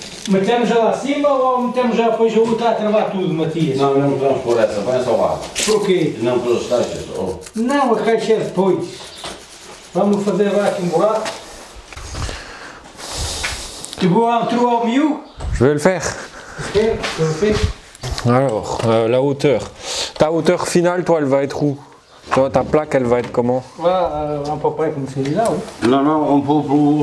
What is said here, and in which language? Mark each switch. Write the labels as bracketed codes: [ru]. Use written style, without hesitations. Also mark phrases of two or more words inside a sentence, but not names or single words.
[pt] Metemos já lá acima ou metemos já depois a outra a travar tudo, Matias? Não, não podemos pôr essa, põe essa ao lado. Porquê? Não pôr as caixas. Oh. Não, a caixa é depois. Vamos fazer lá aqui um buraco. [fr] Tu vois un trou au milieu? Je vais le faire. Ok, je le fais. Alors, la hauteur. Ta hauteur finale, toi, elle va être où? Toi, ta plaque, elle va être comment? Voilà, à peu près comme celui-là, oui. Non, non, on peut pour...